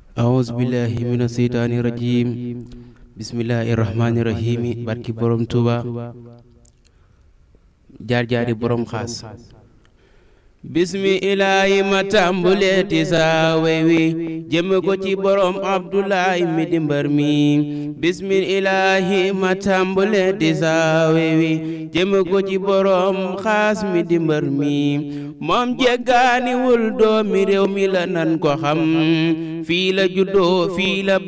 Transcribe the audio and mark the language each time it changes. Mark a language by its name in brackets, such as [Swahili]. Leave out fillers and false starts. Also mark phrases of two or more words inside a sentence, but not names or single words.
[Arabic] أعوذ بالله من الشيطان الرجيم بسم الله الرحمن الرحيم [Wolof] barki borom Touba jaar jaari borom xaas [Arabic] بسم الله [Wolof] ma tàmbuleeti saa wey wi jëme ko ci borom Abdoulaye mi di mbër mi [Arabic] بسم الله [Wolof] ma tàmbuleeti saa wey wi jëme ko ci borom xaas mi di mbër mi moom jéggaaniwul doomi réew mi la nan ko xam fii la juddoo fii la